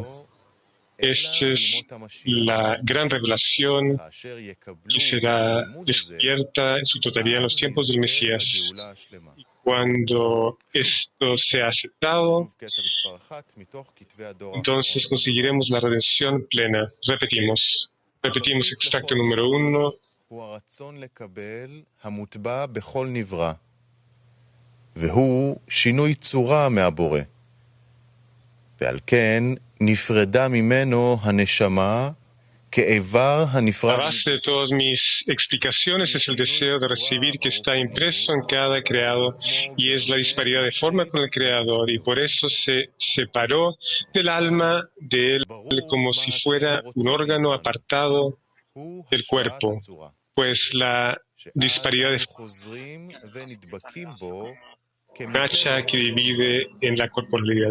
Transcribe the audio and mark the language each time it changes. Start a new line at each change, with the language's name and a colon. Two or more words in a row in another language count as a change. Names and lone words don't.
Spanish: Esta es la gran revelación que será descubierta en su totalidad en los tiempos del Mesías. Cuando esto sea aceptado, entonces conseguiremos la redención plena. Repetimos extracto número 1.
Hebrew: והוא שינוי צורה מהבורא. ועל כן נפרדה ממנו הנשמה
Spanish: La base de todas mis explicaciones es el deseo de recibir que está impreso en cada creado y es la disparidad de forma con el Creador y por eso se separó del alma de él como si fuera un órgano apartado del cuerpo, pues la disparidad de forma hacha que divide en la corporalidad.